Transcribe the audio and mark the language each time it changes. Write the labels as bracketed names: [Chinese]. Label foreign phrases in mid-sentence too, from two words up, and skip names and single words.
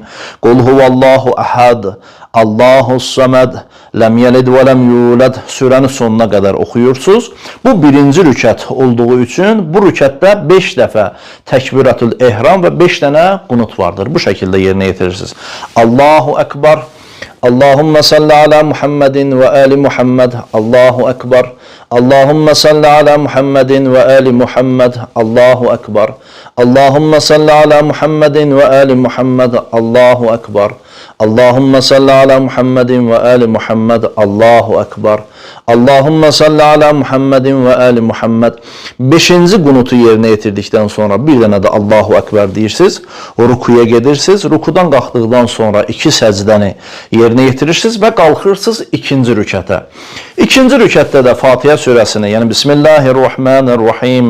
[Arabic] قل هو الله أحد. الله الصمد. لم يلد ولم يولد. [Azerbaijani] Surəni sonuna qədər oxuyursunuz. Bu birinci rükət olduğu üçün bu rükətdə 5 dəfə təkbirətül ehram və 5 dənə qunut vardır. Bu şəkildə yerinə yetirirsiniz. [Arabic] الله أكبر. اللهم صل على محمد وآل محمد. الله أكبر. اللهم صل على محمد وآل محمد. الله أكبر. اللهم صل على محمد وآل محمد. الله أكبر. اللهم صل على محمد وآل محمد. الله أكبر. اللهم صل على محمد وآل محمد. [Azerbaijani] 5-ci qunutu yerinə yetirdikdən sonra bir dənə də [Arabic] الله أكبر [Azerbaijani] deyirsiniz. Rukuya gedirsiniz. Rukudan qalxdıqdan sonra 2 səcdəni yerinə yetirirsiniz və qalxırsınız 2-ci rükətə. 2-ci rükətdə də Fatihə surəsini, yəni Bismillahirrahmanirrahim.